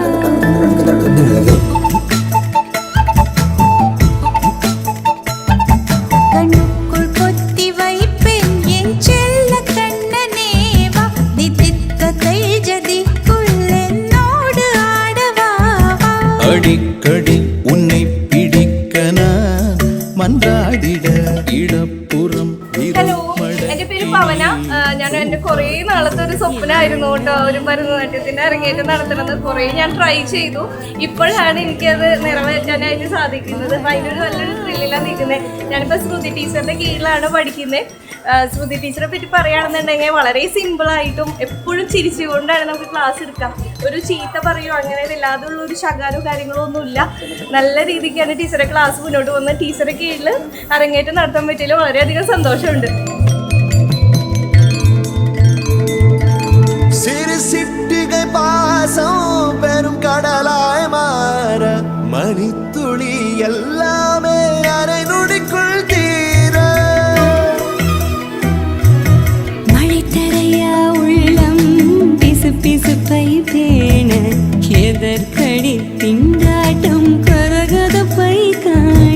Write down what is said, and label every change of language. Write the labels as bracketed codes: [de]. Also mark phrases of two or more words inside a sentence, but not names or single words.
[ta] கண்ணுக்குள் பொத்தி வைப்பேன் என் செல்ல கண்ணனே வா. தித்தித்த தைஜதிக்குள் என்னோடு ஆடவா. அடிக்கடி உன்னை பிடிக்க நான் മന്ത്രാടിട ഇടപ്പുറം. [ml] ഹലോ, എൻ്റെ പേര് പവന. ഞാൻ എൻ്റെ കുറേ നാളത്തെ ഒരു സ്വപ്നമായിരുന്നു കേട്ടോ, ഒരു ഭരതനാട്യത്തിൻ്റെ അരങ്ങേറ്റം നടത്തണമെന്ന് കുറേ ഞാൻ ട്രൈ ചെയ്തു. ഇപ്പോഴാണ് എനിക്കത് നിറവേറ്റാനായിട്ട് സാധിക്കുന്നത്. അപ്പോൾ അതിനൊരു നല്ലൊരു ത്രില്ലിലാണ് നിൽക്കുന്നത്. ഞാനിപ്പോൾ ശ്രുതി ടീച്ചറിൻ്റെ കീഴിലാണ് പഠിക്കുന്നത്. ശ്രുതി ടീച്ചറെ പറ്റി പറയുകയാണെന്നുണ്ടെങ്കിൽ വളരെ സിമ്പിളായിട്ടും എപ്പോഴും ചിരിച്ചുകൊണ്ടാണ് നമുക്ക് ക്ലാസ് എടുക്കാം. ഒരു ചീത്ത പറയുമോ അങ്ങനെ ഇല്ലാതുള്ള ഒരു ശകാരോ കാര്യങ്ങളോ ഒന്നുമില്ല. നല്ല രീതിക്കാണ് ടീച്ചറെ ക്ലാസ് മുന്നോട്ട് പോകുന്നത്. ടീച്ചറെ കീഴിൽ അരങ്ങേറ്റം നടത്താൻ പറ്റിയതിൽ വളരെയധികം സന്തോഷമുണ്ട്. [ta] பாசம் பெரும் கடலாய் மாற மணித்துளி எல்லாமே அரை நொடிக்குள் தீர. மழை தரையா உள்ளம் பிசு பிசுப்பை பேண எதற்கடி திண்டாட்டம் கரகதப்பை காண.